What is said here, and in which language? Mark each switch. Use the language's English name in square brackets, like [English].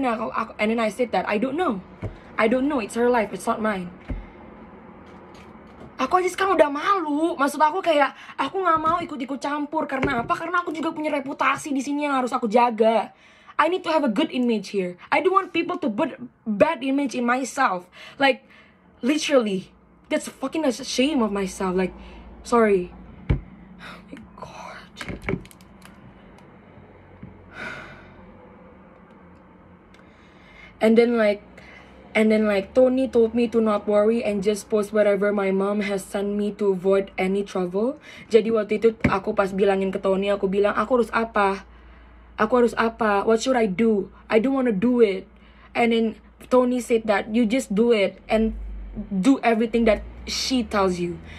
[English] Nah, and then I said that I don't know. It's her life, it's not mine. [Indonesian] Aku aja sekarang udah malu. Maksud aku kayak aku nggak mau ikut campur. Karena apa? Karena aku juga punya reputasi di sini yang harus aku jaga. [English] I need to have a good image here. I don't want people to put bad image in myself. Like literally, that's fucking a shame of myself. Like, sorry. Oh my god. And then like Tony told me to not worry and just post whatever my mom has sent me to avoid any trouble. [Indonesian] Jadi waktu itu aku pas bilangin ke Tony, aku bilang aku harus apa? [English] What should I do? I don't want to do it. And then Tony said that you just do it and do everything that she tells you.